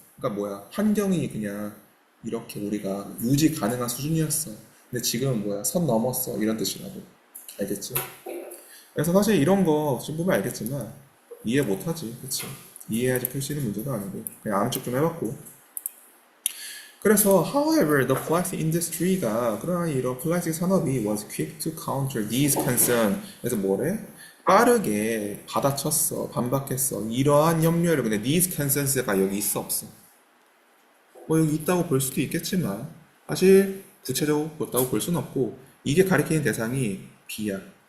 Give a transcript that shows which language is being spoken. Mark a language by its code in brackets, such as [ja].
[ko] 그러니까 뭐야 환경이 그냥 이렇게 우리가 유지 가능한 수준이었어. 근데 지금은 뭐야 선 넘었어 이런 뜻이라고. 알겠지? 그래서 사실 이런 거 지금 보면 알겠지만 이해 못하지, 그치? 이해해야지 풀 수 있는 문제도 아니고 그냥 아는 척 좀 해봤고. 그래서 [en] however the plastic industry가 [ko] 그러나 이런 플라스틱 산업이 [en] was quick to counter these concerns. [ko] 그래서 뭐래? 빠르게 받아쳤어, 반박했어. 이러한 염려를. 근데 [en] these concerns [ko] 가 여기 있어 없어? 뭐 여기 있다고 볼 수도 있겠지만 사실 구체적으로 없다고 볼 수는 없고 이게 가리키는 대상이 B야.